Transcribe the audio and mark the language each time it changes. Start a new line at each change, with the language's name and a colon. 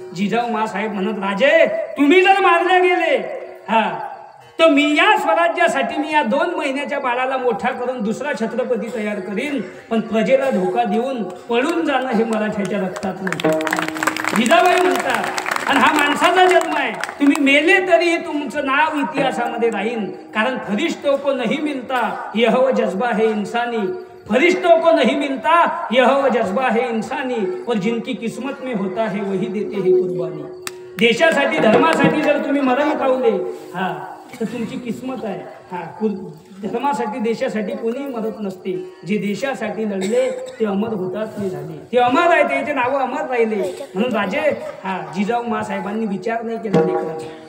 Marathi: जिजाऊ मा साहेब म्हणत, राजे तुम्ही जर मारल्या गेले तर मी या स्वराज्यासाठी मी या 2 महिन्याच्या बाळाला मोठा करून दुसरा छत्रपती तयार करीन, पण प्रजेला धोका देऊन पळून जाणं हे मराठ्याच्या रक्तात नाही. जिजाबाई म्हणतात, आणि हा माणसाचा जन्म आहे, तुम्ही मेले तरी तुमचं नाव इतिहासामध्ये राहील.
Hindi: कारण फरिश्तों को नहीं मिलता यह वो जज्बा है इंसानी, फरिश्तों को नहीं मिलता यह वो जज्बा है इंसानी, और जिनकी किस्मत में होता है वही देते हैं कुर्बानी.
Marathi: देशासाठी धर्मासाठी जर तुम्ही मरण पावले तर तुमची किस्मत आहे. धर्मासाठी देशासाठी कोणीही मरत नसते. जे देशासाठी लढले ते अमर होतात, ते झाले, ते अमर आहे, त्याचे नावं अमर राहिले. म्हणून राजे जिजाऊ मा साहेबांनी विचार नाही केला लेकराचा.